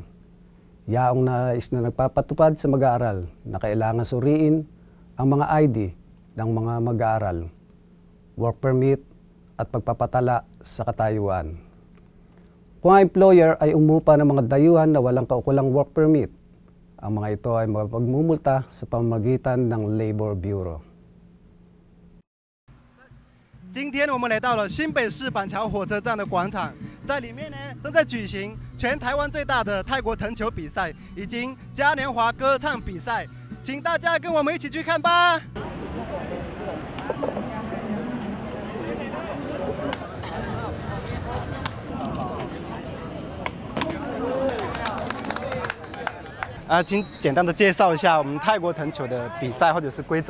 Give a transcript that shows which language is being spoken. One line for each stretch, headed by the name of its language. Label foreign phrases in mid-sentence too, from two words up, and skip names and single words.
Filipino: Yaong nais na nagpapatupad sa mag-aaral na kailangan suriin ang mga ID ng mga mag-aaral,
English: work permit
Filipino: at pagpapatala sa katayuan. Kung ang employer ay umupa ng mga dayuhan na walang kaukulang
English: work permit,
Filipino: ang mga ito ay mapagmumulta sa pamamagitan ng Labor Bureau.
Chinese: 今天我们来到了新北市板桥火车站的广场，在里面呢正在举行全台湾最大的泰国藤球比赛，以及嘉年华歌唱比赛，请大家跟我们一起去看吧。请简单的介绍一下我们泰国藤球的比赛或者是规则。